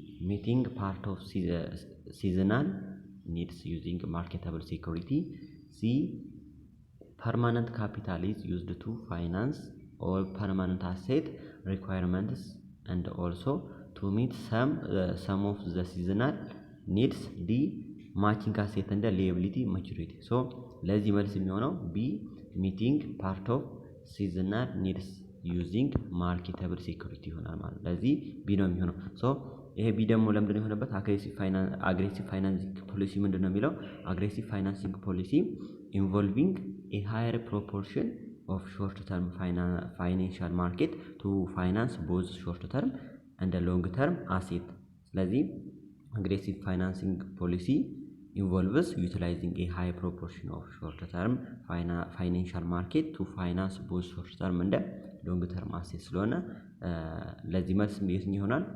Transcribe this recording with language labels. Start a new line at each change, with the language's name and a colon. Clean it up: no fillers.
English: Meeting part of seasonal needs using marketable security. C. Permanent capital is used to finance all permanent asset requirements and also to meet some of the seasonal needs. D. Matching asset and liability maturity.
Amharic: So ለዚህ መልስ የሚሆነው B.
English: Meeting part of seasonal needs using marketable security
Amharic: ይሆናል ማለት ነው። ለዚህ B ነው የሚሆነው። ሶ ይሄ B ደግሞ ለምንድነው የሆነበት?
English: aggressive financing policy
Amharic: ምንድነው የሚለው?
English: aggressive financing policy involving a higher proportion of short-term financial market to finance both short-term and long-term asset. ስለዚህ aggressive financing policy involves utilizing a high proportion of short-term financial market to finance both short-term and long-term asset
Amharic: ስለሆነ ለዚህ መልስ የትኛው ይሆናል?